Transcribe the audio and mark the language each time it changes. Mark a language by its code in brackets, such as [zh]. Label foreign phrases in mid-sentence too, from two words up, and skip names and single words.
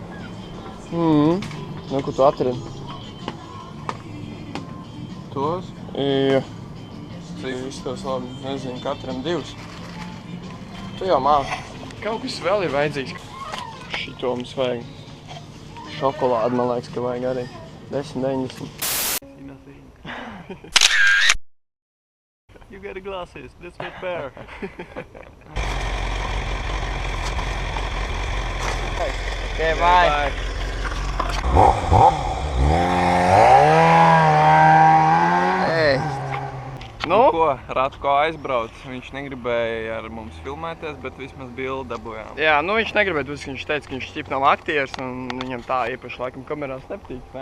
[lv] Nu, ko tu atradi? Tos? Jā. Cik izstos labi, nezinu, katram 2. Tu jau māki. Kaut kas vēl ir vajadzīgs. Šito mums vajag. Šokolādi, man liekas, ka vajag arī. 10,90. [en] You got the glasses, let's get pair. Okay, bye. Hey. [lv] Nu ko, Ratko aizbrauc, viņš negribēja ar mums filmēties, bet vismaz bildi dabūjām. Jā, nu viņš negribēja, viņš teica, ka viņš šķip nav aktieris un viņam tā īpaši laikam kamerās nepatīk, ne?